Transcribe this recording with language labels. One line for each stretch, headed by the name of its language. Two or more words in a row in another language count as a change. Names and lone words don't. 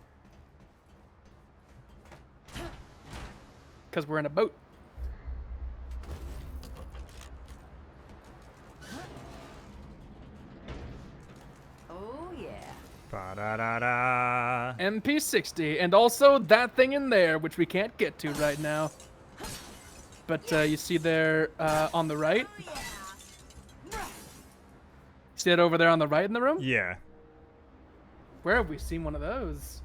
English: Because we're in a boat. Oh, yeah. Ba-da-da-da. MP60, and also that thing in there, which we can't get to right now. But you see there on the right? See it over there on the right in the room? Yeah. Where have we seen one of those?